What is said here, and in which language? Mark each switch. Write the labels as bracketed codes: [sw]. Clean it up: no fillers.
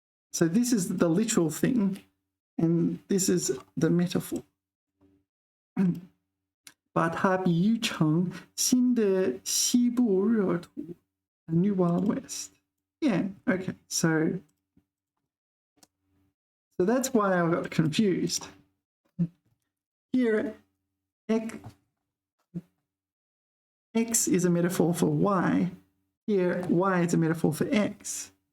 [en] so this is the literal thing and this is the metaphor. [zh] 把它比喻成新的西部热土 [en] A New Wild West. Yeah, okay, so that's why I got confused. Here, X is a metaphor for Y. Here, Y is a metaphor for X.